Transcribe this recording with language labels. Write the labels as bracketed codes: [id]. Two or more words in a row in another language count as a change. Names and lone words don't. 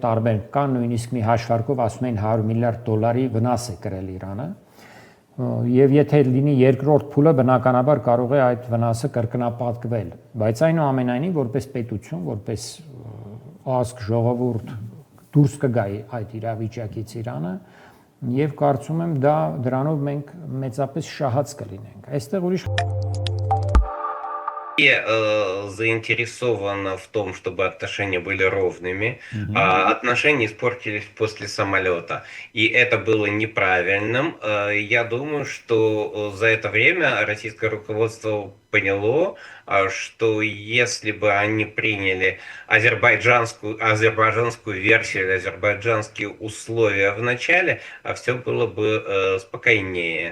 [hy] տարբեր կան, նույնիսկ մի հաշվարկով ասում են $100 միլիարդ վնաս է կրել Իրանը, եւ եթե լինի երկրորդ փուլը, բնականաբար կարող է այդ վնասը կրկնապատկվել, բայց այնուամենայնիվ որպես պետություն, որպես ազգ ժողովուրդ դուրս կգա այդ իրավիճակից Իրանը եւ կարծում եմ դրանով մենք մեծապես շահած կլինենք։ Այստեղ ուրիշ [ru] заинтересована в том, чтобы отношения были ровными. Отношения испортились после самолета. И это было неправильным. Я думаю, что за это время российское руководство поняло, что если бы они приняли азербайджанскую версию или азербайджанские условия в начале, все было бы спокойнее.